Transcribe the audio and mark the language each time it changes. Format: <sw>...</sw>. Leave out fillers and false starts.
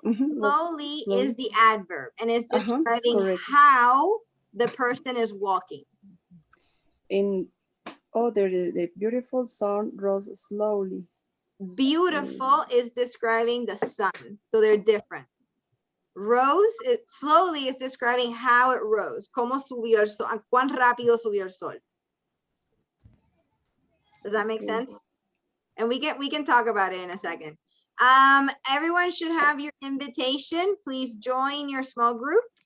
<en>slowly is the adverb and it's describing how the person is walking. And the beautiful sun rose slowly. Beautiful is describing the sun, so they're different.</en> <es>Rose, slowly is describing how it rose, cómo subió el sol, cuán rápido subió el sol.</es> <en>Does that make sense? And we can talk about it in a second. Everyone should have your invitation. Please join your small group.</en>